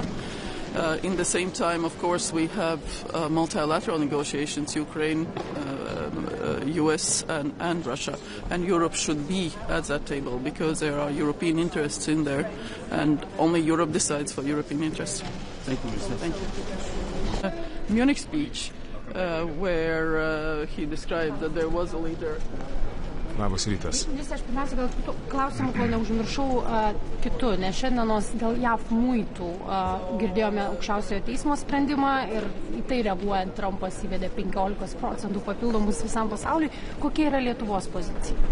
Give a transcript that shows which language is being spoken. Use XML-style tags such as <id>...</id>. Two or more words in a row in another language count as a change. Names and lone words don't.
<en>In the same time, of course, we have multilateral negotiations, Ukraine, US and Russia, and Europe should be at that table because there are European interests in there, and only Europe decides for European interests. Thank you, Mr. Thank you. Munich speech, where he described that there was a leader.</en> <lt>Labas rytas. Aš pirmiausia gal klausimų, kol neužmiršau kitų, nes šiandienos dėl JAV muitų girdėjome aukščiausiojo teismo sprendimą ir į tai reaguojant Trumpas įvedė 15% papildomus visam pasauliui. Kokia yra Lietuvos pozicija?</lt>